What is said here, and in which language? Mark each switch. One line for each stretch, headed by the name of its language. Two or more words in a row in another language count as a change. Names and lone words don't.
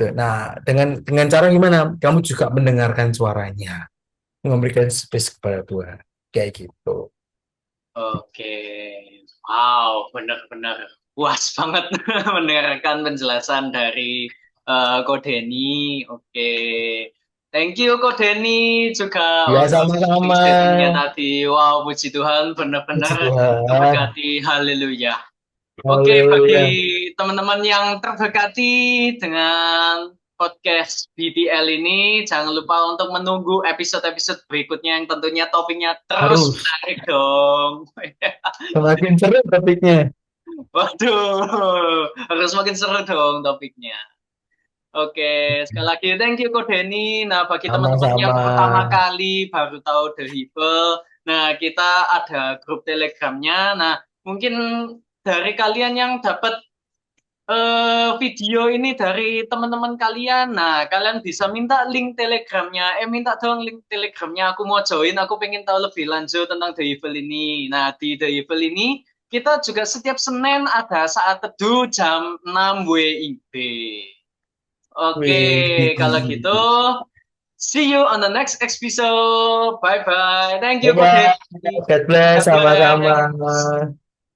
Indonesian: Nah, dengan cara gimana? Kamu juga mendengarkan suaranya, memberikan space kepada Tuhan kayak gitu. Oke. Wow, benar-benar puas banget mendengarkan penjelasan dari Ko Denny. Oke.
English: Thank you
Indonesian: Ko Denny juga Ya untuk closing sama-sama. statementnya tadi. Wow, puji Tuhan Puji benar-benar Tuhan. terberkati. Haleluya. Oke, bagi Haleluya. teman-teman yang terberkati dengan podcast BTL ini, jangan lupa untuk menunggu episode-episode berikutnya yang tentunya topiknya terus Harus. menarik dong. Semakin seru topiknya. Waduh, harus makin seru dong topiknya. Oke, sekali lagi
English: thank you
Indonesian: Ko Denny. Nah, bagi teman-teman yang Sama-sama. pertama kali baru tahu The Hivel, nah kita ada grup Telegramnya. Nah, mungkin dari kalian yang dapat video ini dari teman-teman kalian. Nah, kalian bisa minta link Telegramnya. Minta dong link Telegramnya. Aku mau join. Aku pengen tahu lebih lanjut tentang The Evil ini. Nah, di The Evil ini kita juga setiap Senin ada saat teduh jam 6 WIB. Oke, Wih.
English: kalau gitu See you on the next episode. Bye bye. Thank you, Bye-bye.
Indonesian: Koke.
English: God bless, God
Indonesian: sama-sama.
English: bless.